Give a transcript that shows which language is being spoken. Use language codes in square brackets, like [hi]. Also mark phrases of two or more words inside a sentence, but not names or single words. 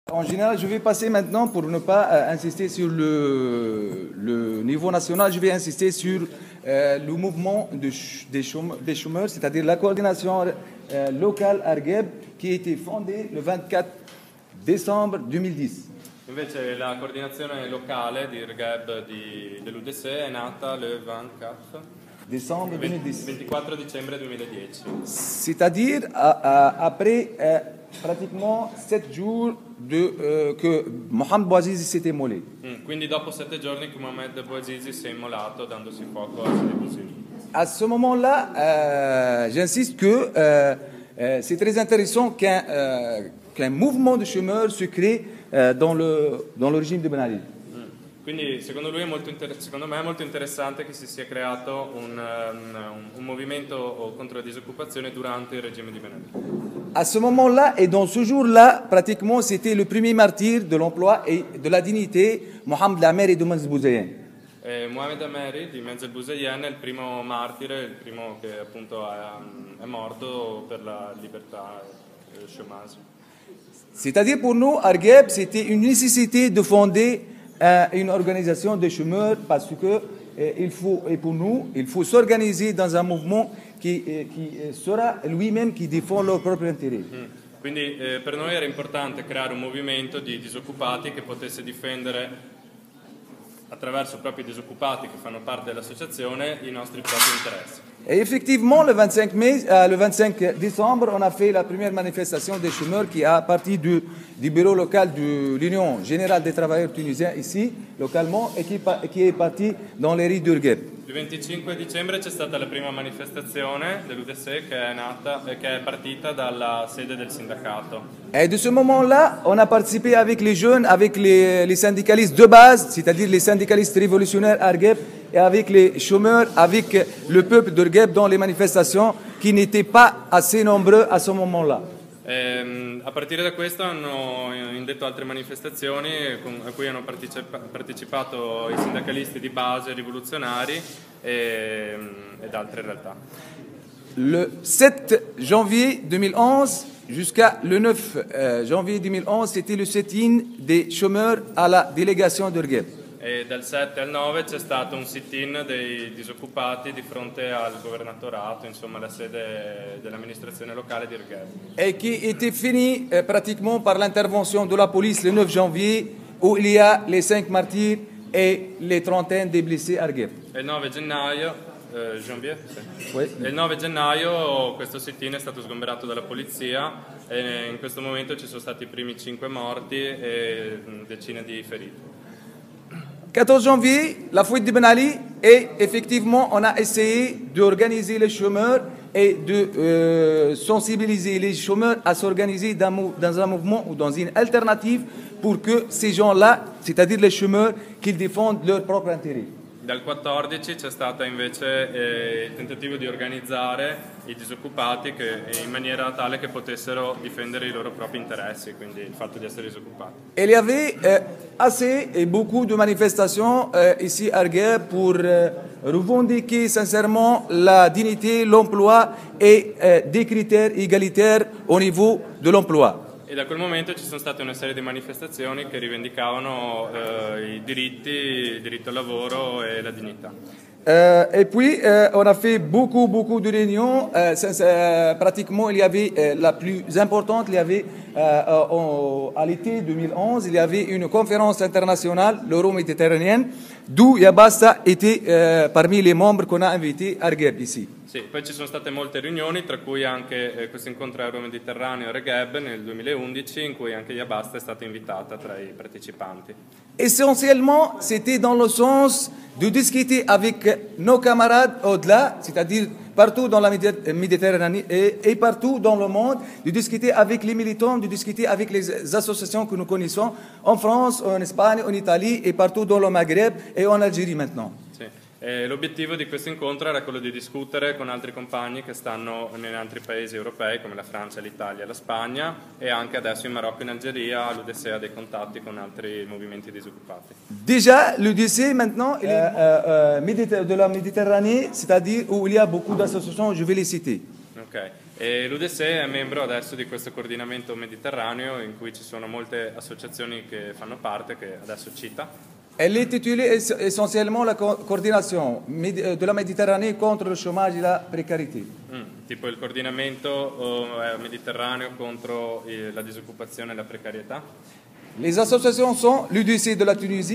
[fr] En général, je vais passer maintenant, pour ne pas insister sur le niveau national, je vais insister sur le mouvement des chômeurs, c'est-à-dire la coordination locale Argheb, qui a été fondée le 24 décembre 2010. [it] Invece la coordinazione locale di Argheb dell'UDC è nata il 24 [fr] Décembre 2010. [it] 24 dicembre 2010. [fr] C'est-à-dire après pratiquement 7 jours que Mohamed Bouazizi s'est immolé. [it] Quindi dopo 7 giorni che Mohamed Bouazizi si è immolato dandosi fuoco a Sidi Bouzid. [fr] À ce moment-là, j'insiste que c'est très intéressant qu'un mouvement de chômeurs se crée dans le régime de Ben Ali. [it] Quindi secondo me è molto interessante che si sia creato un movimento contro la disoccupazione durante il regime di Ben Ali. [fr] À ce moment-là et dans ce jour-là, pratiquement, c'était le premier martyr de l'emploi et de la dignité, Mohamed Lameri de Menzel Bouzayen. [it] Mohamed Ameri di Menzel Bouzayen è il primo martire, il primo che appunto è morto per la libertà e il chômage. [fr] C'est-à-dire pour nous, Argheb, c'était une nécessité de fonder une organisation de chômeurs parce que et pour nous, il faut s'organiser dans un mouvement qui sera lui-même qui défend leurs propres intérêts. [it] Quindi per noi era importante creare un movimento di disoccupati che potesse difendere attraverso proprio i disoccupati che fanno parte dell'associazione i nostri propri interessi. [fr] Et effectivement, le 25 décembre, on a fait la première manifestation des chômeurs qui a parti du bureau local de l'Union générale des travailleurs tunisiens ici, localement, et qui est parti dans les rues d'Urgheb. [it] Il 25 dicembre c'è stata la prima manifestazione dell'UDC che è partita dalla sede del sindacato. [fr] Et de ce moment-là, on a participé avec les jeunes, avec les syndicalistes de base, c'est-à-dire les syndicalistes révolutionnaires Argheb, et avec les chômeurs, avec le peuple d'Argheb dans les manifestations qui n'étaient pas assez nombreux à ce moment-là. [it] A partire da questo hanno indetto altre manifestazioni a cui hanno partecipato i sindacalisti di base rivoluzionari ed altre realtà. [fr] Le 7 janvier 2011 jusqu'à le 9 janvier 2011, c'était le sit-in des chômeurs à la délégation d'Argheb. [it] E dal 7 al 9 c'è stato un sit-in dei disoccupati di fronte al governatorato, insomma la sede dell'amministrazione locale di Argheb. [fr] Et qui était fini pratiquement par l'intervention de la police le 9 janvier, où il y a les 5 martyrs et les trentaines des blessés Argheb. [it] E il 9 gennaio, janvier? Sì. [fr] Oui. [it] E il 9 gennaio questo sit-in è stato sgomberato dalla polizia e in questo momento ci sono stati i primi 5 morti e decine di feriti. [fr] 14 janvier, la fuite de Ben Ali, et effectivement, on a essayé d'organiser les chômeurs et de sensibiliser les chômeurs à s'organiser dans un mouvement ou dans une alternative pour que ces gens-là, c'est-à-dire les chômeurs, qu'ils défendent leurs propres intérêts. [it] Dal 14 c'è stato invece il tentativo di organizzare i disoccupati in maniera tale che potessero difendere i loro propri interessi, quindi il fatto di essere disoccupati. [fr] Il y avait assez et beaucoup de manifestations ici à Argheb pour revendiquer sincèrement la dignité, l'emploi et des critères égalitaires au niveau de l'emploi. [it] E da quel momento ci sono state una serie di manifestazioni che rivendicavano i diritti, il diritto al lavoro e la dignità. [fr] Et puis, on a fait beaucoup de réunions. Pratiquement, il y avait la plus importante, il y avait à l'été 2011, il y avait une conférence internationale, l'euro-méditerranéenne, d'où Yabasta était parmi les membres qu'on a invités à Argheb ici. [it] Sì, poi ci sono state molte riunioni, tra cui anche questo incontro euro-mediterraneo a Argheb nel 2011, in cui anche Yabasta è stata invitata tra i partecipanti. [fr] Essentiellement, c'était dans le sens de discuter avec nos camarades au-delà, c'est-à-dire partout dans la Méditerranée et partout dans le monde, de discuter avec les militants, de discuter avec les associations que nous connaissons en France, en Espagne, en Italie et partout dans le Maghreb et en Algérie maintenant. [it] Sì. L'obiettivo di questo incontro era quello di discutere con altri compagni che stanno in altri paesi europei come la Francia, l'Italia, la Spagna e anche adesso in Marocco e in Algeria l'UDC ha dei contatti con altri movimenti disoccupati. [fr] Déjà, l'UDC maintenant de la Méditerranée, c'est-à-dire où il y a beaucoup d'associations, je vais les citer. [it] Ok. E l'UDC è membro adesso di questo coordinamento mediterraneo in cui ci sono molte associazioni che fanno parte, che adesso cita. [fr] Elle est titulée essentiellement la coordination de la Méditerranée contre le chômage et la précarité. [it] Tipo il coordinamento mediterraneo contro la disoccupazione e la precarietà. [fr] Les associations sont l'UDC de la Tunisie,